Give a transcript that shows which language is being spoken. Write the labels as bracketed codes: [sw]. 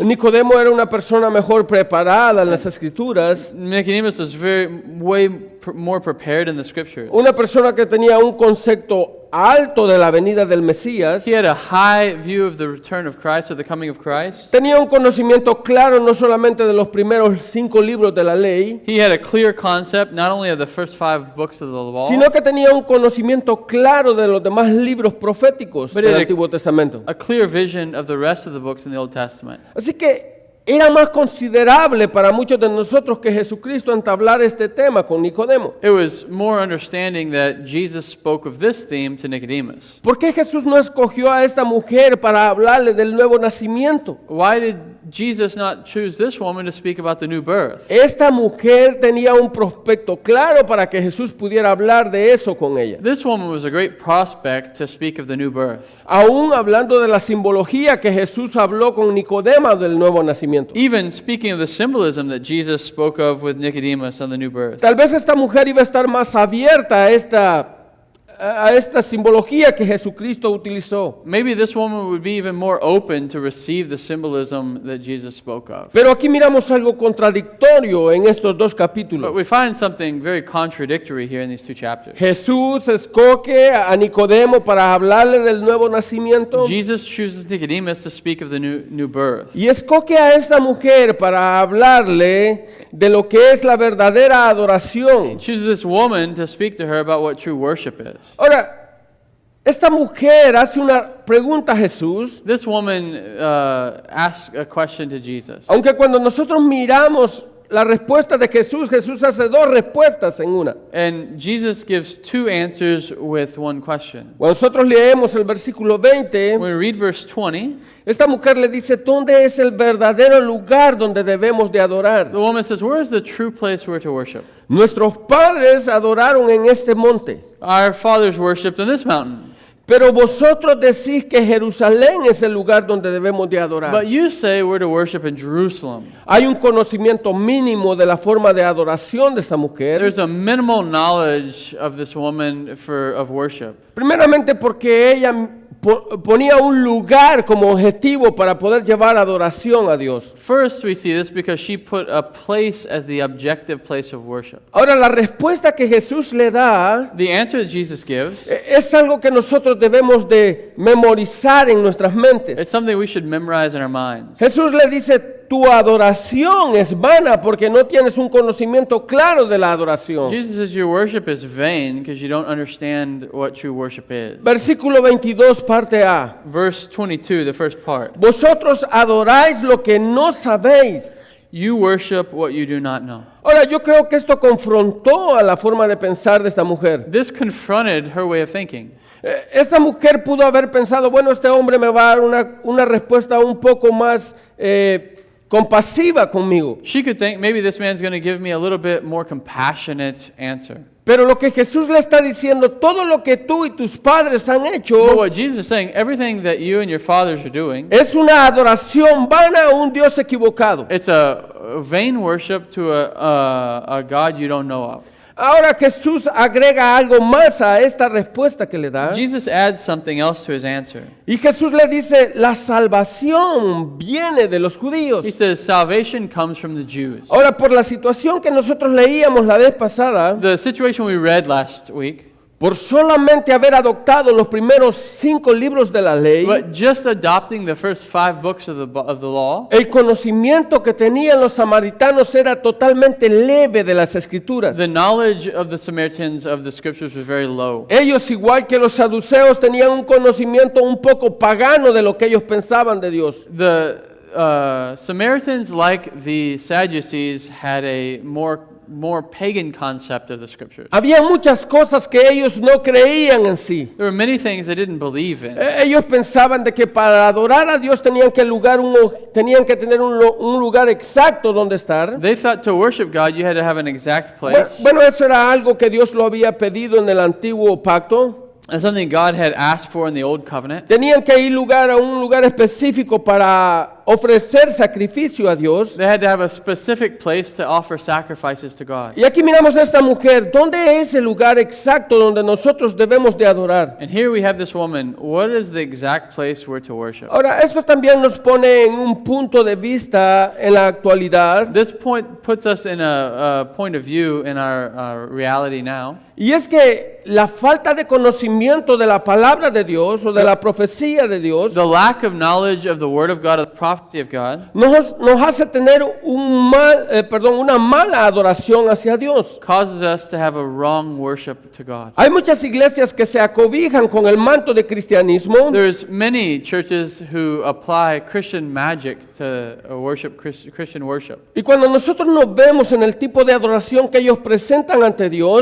[es] Nicodemo era una persona mejor preparada en las Escrituras, [en] Nicodemus was way more prepared in the scriptures. [es] una persona que tenía un concepto alto de la venida del Mesías. [en] He had a high view of the return of Christ or the coming of Christ. [es] Tenía un conocimiento claro no solamente de los primeros 5 libros de la ley, [en] He had a clear concept not only of the first 5 books of the law, [es] sino que tenía un conocimiento claro de los demás libros proféticos [en] But [es] del [en] it- [es] Antiguo Testamento. [en] a clear vision of the rest of the books in the Old Testament. [es] Así que era más considerable para muchos de nosotros que Jesucristo entablara este tema con Nicodemo. [en] It was more understanding that Jesus spoke of this theme to Nicodemus. [es] ¿Por qué Jesús no escogió a esta mujer para hablarle del nuevo nacimiento? [en] Why did Jesus not choose this woman to speak about the new birth? [es] Esta mujer tenía un prospecto claro para que Jesús pudiera hablar de eso con ella. [en] This woman was a great prospect to speak of the new birth. [es] Aún hablando de la simbología que Jesús habló con Nicodemo del nuevo nacimiento. [en] Even speaking of the symbolism that Jesus spoke of with Nicodemus on the new birth. [es] Tal vez esta mujer iba a estar más abierta a esta simbología que Jesucristo utilizó. [en] Maybe this woman would be even more open to receive the symbolism that Jesus spoke of. [es] Pero aquí miramos algo contradictorio en estos 2 [en] But [es] capítulos. [en] we find something very contradictory here in these 2 chapters. [es] Jesús escoge a Nicodemo para hablarle del nuevo nacimiento [en] Jesus chooses Nicodemus to speak of the new birth. [es] y escoge a esta mujer para hablarle de lo que es la verdadera adoración. [en] Chooses this woman to speak to her about what true worship is. [es] Ahora, esta mujer hace una pregunta a Jesús, [en] This woman asks a question to Jesus. [es] aunque cuando nosotros miramos la respuesta de Jesús, Jesús hace 2 respuestas en una. [en] And Jesus gives 2 answers with one question. [es] Cuando nosotros leemos el versículo 20, [en] When we read verse 20, [es] esta mujer le dice, ¿dónde es el verdadero lugar donde debemos de adorar? [en] the woman says, "Where is the true place we're to worship? [es] Nuestros padres adoraron en este monte, [en] Our fathers worshipped on this mountain. [es] pero vosotros decís que Jerusalén es el lugar donde debemos de adorar. [en] But you say we're to worship in Jerusalem." [es] Hay un conocimiento mínimo de la forma de adoración de esta mujer. [en] There's a minimal knowledge of this woman of worship. [es] Primeramente porque ella ponía un lugar como objetivo para poder llevar adoración a Dios. [en] First, we see this because she put a place as the objective place of worship. [es] Ahora, la respuesta que Jesús le da [en] The answer that Jesus gives, [es] es algo que nosotros debemos de memorizar en nuestras mentes. [en] it's something we should memorize in our minds. [es] Jesús le dice, tu adoración es vana porque no tienes un conocimiento claro de la adoración. [en] Jesus says your worship is vain because you don't understand what true worship is. [es] Versículo 22, parte A. [en] Verse 22, the first part. [es] Vosotros adoráis lo que no sabéis. [en] You worship what you do not know. [es] Ahora, yo creo que esto confrontó a la forma de pensar de esta mujer. [en] This confronted her way of thinking. [es] Esta mujer pudo haber pensado, bueno, este hombre me va a dar una respuesta un poco más compasiva conmigo. [en] She could think maybe this man's going to give me a little bit more compassionate answer. [es] Pero lo que Jesús le está diciendo, todo lo que tú y tus padres han [en] But [es] hecho, [en] what Jesus is saying, everything that you and your fathers are doing, [es] es una adoración vana a un Dios equivocado. [en] it's a vain worship to a God you don't know of. [es] Ahora Jesús agrega algo más a esta respuesta que le da. [en] Jesus adds something else to his answer. [es] Y Jesús le dice, la salvación viene de los judíos. [en] He says salvation comes from the Jews. [es] Ahora, por la situación que nosotros leíamos la vez pasada, [en] The situation we read last week, [es] por solamente haber adoptado los primeros 5 libros de la ley, [en] but just adopting the first 5 books of the law, [es] el conocimiento que tenían los samaritanos era totalmente leve de las escrituras. [en] the knowledge of the Samaritans of the scriptures was very low. [es] Ellos, igual que los saduceos, tenían un conocimiento un poco pagano de lo que ellos pensaban de Dios. [en] The Samaritans, like the Sadducees, had a more pagan concept of the scriptures. [es] Había muchas cosas que ellos no creían en sí. [en] There were many things they didn't believe in. [es] Ellos pensaban de que para adorar a Dios tenían que tener un lugar exacto donde estar. [en] They thought to worship God you had to have an exact place. [es] Bueno, eso era algo que Dios lo había pedido en el antiguo pacto. [en] That's something God had asked for in the old covenant. [es] Tenían que ir a un lugar específico para ofrecer sacrificio a Dios. [en] They had to have a specific place to offer sacrifices to God. [es] Y aquí miramos a esta mujer. ¿Dónde es el lugar exacto donde nosotros debemos de adorar? [en] And here we have this woman. What is the exact place we're to worship? [es] Ahora, esto también nos pone en un punto de vista en la actualidad. [en] This point puts us in a point of view in our reality now. [es] Y es que la falta de conocimiento de la palabra de Dios o de la profecía de Dios [en] The lack of knowledge of the Word of God, of the prophecy of God, [es] nos hace tener una mala adoración hacia Dios. [en] causes us to have a wrong worship to God. [es] Hay muchas iglesias que se acobijan con el manto de cristianismo [en] There's many churches who apply Christian magic to worship Christian worship. [es] y cuando nosotros nos vemos en el tipo de adoración que ellos presentan ante Dios,